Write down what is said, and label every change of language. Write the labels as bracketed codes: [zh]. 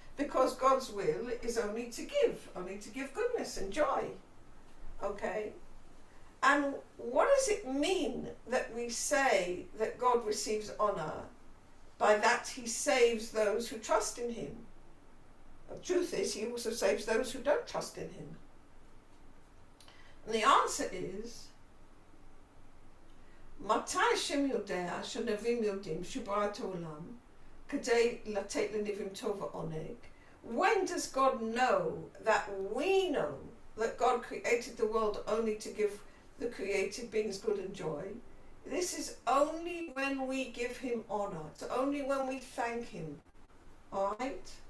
[en] because God's will is only to give goodness and joy. Okay? And what does it mean that we say that God receives honor? By that he saves those who trust in him. The truth is, he also saves those who don't trust in him. And the answer is, [he] מתי השם יודע שנביאים יודעים שהוא ברא את העולם כדי לתת לנביאים טוב ועונג? [en] When does God know that we know that God created the world only to give the created beings good and joy? This is only when we give him honor. It's only when we thank him. Alright?